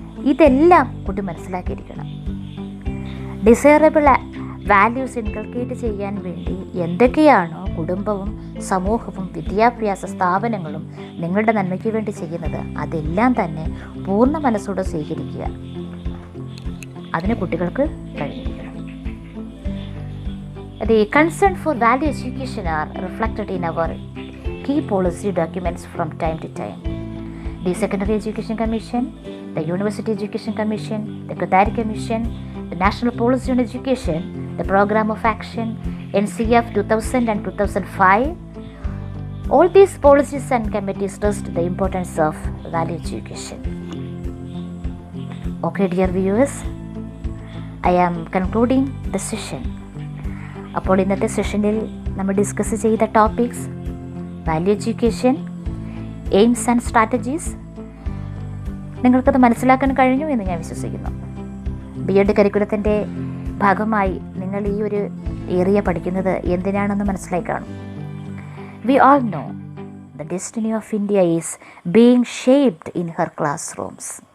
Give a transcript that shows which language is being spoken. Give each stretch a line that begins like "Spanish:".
Malayalam: ഇതെല്ലാം കുട്ടി മനസ്സിലാക്കിയിരിക്കണം. ഡിസൈറബിൾ വാല്യൂസ് ഇൻകൾക്കേറ്റ് ചെയ്യാൻ വേണ്ടി എന്തൊക്കെയാണോ കുടുംബവും സമൂഹവും വിദ്യാഭ്യാസ സ്ഥാപനങ്ങളും നിങ്ങളുടെ നന്മയ്ക്ക് വേണ്ടി ചെയ്യുന്നത്, അതെല്ലാം തന്നെ പൂർണ്ണ മനസ്സോടെ സ്വീകരിക്കുക. അതിന് കുട്ടികൾക്ക് കഴിഞ്ഞിരിക്കണം.
English: The concern for value education are reflected in our key policy documents from time to time. The Secondary Education Commission, the University Education Commission, the Qatari Commission, the National Policy on Education, the Program of Action, NCF 2000 and 2005. All these policies and committees stressed the importance of value education. Okay, dear viewers, I am concluding the session.
Malayalam: അപ്പോൾ ഇന്നത്തെ സെഷനിൽ നമ്മൾ discuss ചെയ്ത topics
English: Value education, aims and strategies.
Malayalam: നിങ്ങൾക്കത് മനസ്സിലാക്കാൻ കഴിഞ്ഞു എന്ന് ഞാൻ വിശ്വസിക്കുന്നു. BEd കരിക്കുലത്തിൻ്റെ ഭാഗമായി നിങ്ങൾ ഈ ഒരു ഏരിയ പഠിക്കുന്നത് എന്തിനാണെന്ന് മനസ്സിലായി കാണും.
English: We all know the destiny of India is being shaped in her classrooms.